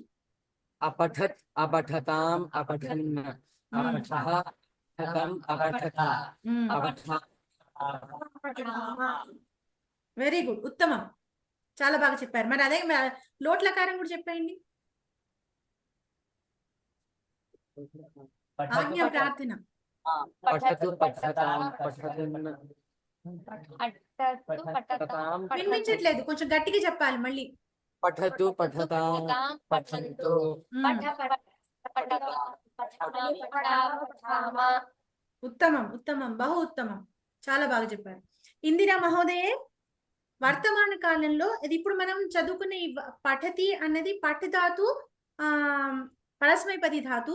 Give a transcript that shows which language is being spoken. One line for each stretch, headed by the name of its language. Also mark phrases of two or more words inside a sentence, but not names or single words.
Sanskrit: అపఠత్, అపఠతాం, అపఠన్, అపఠః, అపఠతం, అపఠత, అపఠ.
English: very good,
Telugu: ఉత్తమం, చాలా బాగా చెప్పారు. మరి అదే లోట్లకారం కూడా చెప్పండి. ఆజ్ఞా ప్రార్థన.
Sanskrit: पठतु पठतां पठतन् पठतां
Telugu: వినిపించట్లేదు, కొంచెం గట్టిగా చెప్పాలి మళ్ళీ.
Sanskrit: पठतु पठतां पठन्तु
Telugu: ఉత్తమం ఉత్తమం, బహు ఉత్తమం, చాలా బాగా చెప్పారు. ఇందిరా మహోదయే, వర్తమాన కాలంలో ఇది ఇప్పుడు మనం చదువుకునే ఈ పఠతి అన్నది పఠ్ ధాతు, ఆ పరస్మైపది ధాతు.